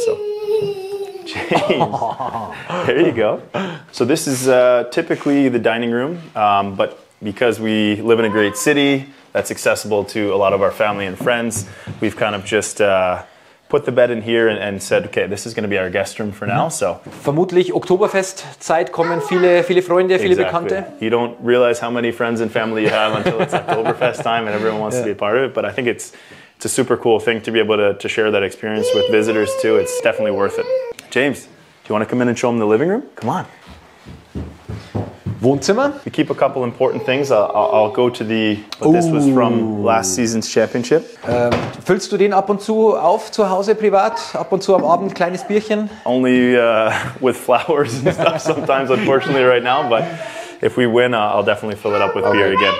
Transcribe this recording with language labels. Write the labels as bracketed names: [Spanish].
[English] So, James, there you go. So this is typically the dining room, but because we live in a great city that's accessible to a lot of our family and friends, we've kind of just put the bed in here and said, okay, this is going to be our guest room for now. So [German] vermutlich Oktoberfestzeit kommen viele Freunde, viele Bekannte. [English] You don't realize how many friends and family you have until it's Oktoberfest time and everyone wants to be a part of it. But I think it's a super cool thing to be able to share that experience with visitors too. It's definitely worth it. James, do you want to come in and show them the living room? Come on. [German] Wohnzimmer. [English] We keep a couple important things. I'll go to but this was from last season's championship. [German] Füllst du den ab und zu auf zu Hause privat? Ab und zu am Abend kleines Bierchen? [English] Only with flowers and stuff sometimes, unfortunately, right now. But if we win, I'll definitely fill it up with beer again.